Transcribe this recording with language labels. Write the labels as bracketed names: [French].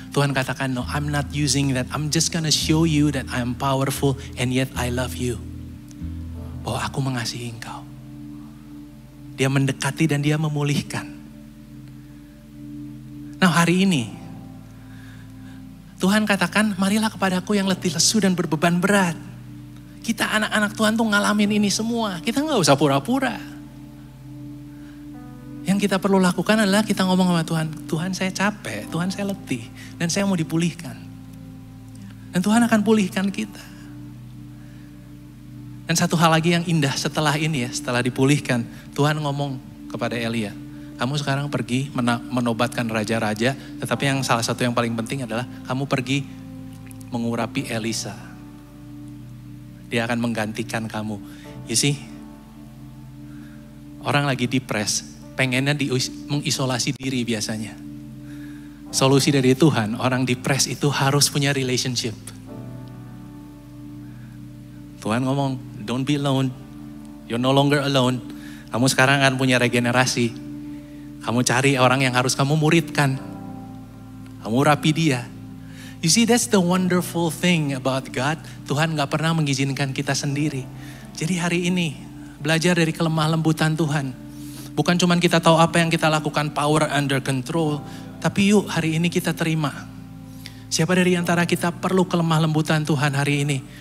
[Indonesian] Tuhan katakan, [English] no, I'm not using that. I'm just gonna show you that I am powerful and yet I love you. [Indonesian] Bahwa aku mengasihi engkau. Dia mendekati dan dia memulihkan. Nah, hari ini, Tuhan katakan, marilah kepadaku yang letih lesu dan berbeban berat. Kita anak-anak Tuhan tuh ngalamin ini semua. Kita gak usah pura-pura. Yang kita perlu lakukan adalah kita ngomong sama Tuhan, Tuhan saya capek, Tuhan saya letih, dan saya mau dipulihkan. Dan Tuhan akan pulihkan kita. Dan satu hal lagi yang indah setelah ini ya, setelah dipulihkan, Tuhan ngomong kepada Elia, kamu sekarang pergi menobatkan raja-raja, tetapi yang salah satu yang paling penting adalah kamu pergi mengurapi Elisa. Dia akan menggantikan kamu. [English] You see, [Indonesian] orang lagi depres, pengennya mengisolasi diri biasanya. Solusi dari Tuhan, orang depres itu harus punya relationship. Tuhan ngomong, [English] don't be alone. You're no longer alone. [Indonesian] Kamu sekarang akan punya regenerasi. Kamu cari orang yang harus kamu muridkan. Kamu rapi dia. [English] You see, that's the wonderful thing about God. [Indonesian] Tuhan gak pernah mengizinkan kita sendiri. Jadi hari ini, belajar dari kelemah lembutan Tuhan. Bukan cuma kita tahu apa yang kita lakukan, [English] power under control. [Indonesian] Tapi yuk hari ini kita terima. Siapa dari antara kita perlu kelemah lembutan Tuhan hari ini?